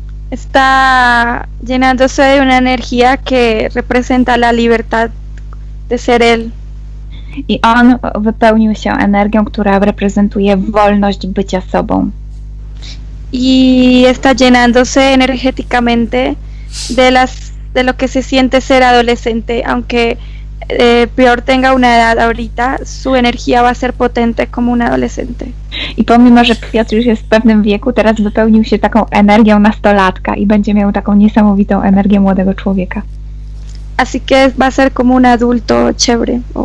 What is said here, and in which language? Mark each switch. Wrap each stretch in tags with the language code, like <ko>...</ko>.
<es>Está llenándose de una energía que representa la libertad de ser él.</es> <pl>I on wypełnił się energią, która reprezentuje wolność bycia sobą.</pl> <es>Y está llenándose energéticamente de lo que se siente ser adolescente, aunque Piotr tenga una edad ahorita, su energía va a ser potente como un adolescente.</es> <pl>I pomimo, że Piotr już jest w pewnym wieku, teraz wypełnił się taką energią nastolatka i będzie miał taką niesamowitą energię młodego człowieka.</pl> <es>Así que va a ser como un adulto chévere.</es>